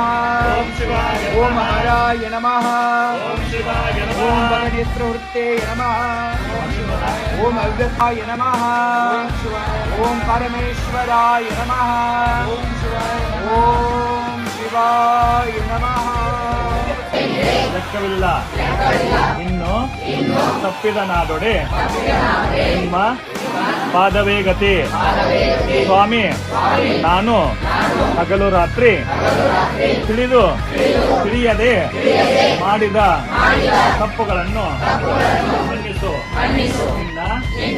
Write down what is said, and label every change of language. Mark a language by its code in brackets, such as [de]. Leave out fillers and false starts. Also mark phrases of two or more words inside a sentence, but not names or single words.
[sa] ओम शिवाय नमः ओम हराय नमः ओम शिवाय नमः ओम भगनेत्रवृत्ते नमः ओम अव्यक्ताय नमः ओम परमेश्वराय नमः ओम शिवाय नमः [kn] ಲೆಕ್ಕವಿಲ್ಲ ಇನ್ನು ತಪ್ಪಿದ ನಾದೊಡೆ ನಿಮ್ಮ ಪಾದವೇ ಗತಿ ಸ್ವಾಮಿ ನಾನು ಹಗಲು ರಾತ್ರಿ ತಿಳಿಯದೆ ಮಾಡಿದ ತಪ್ಪುಗಳನ್ನು ಮನ್ನಿಸು ನಿನ್ನ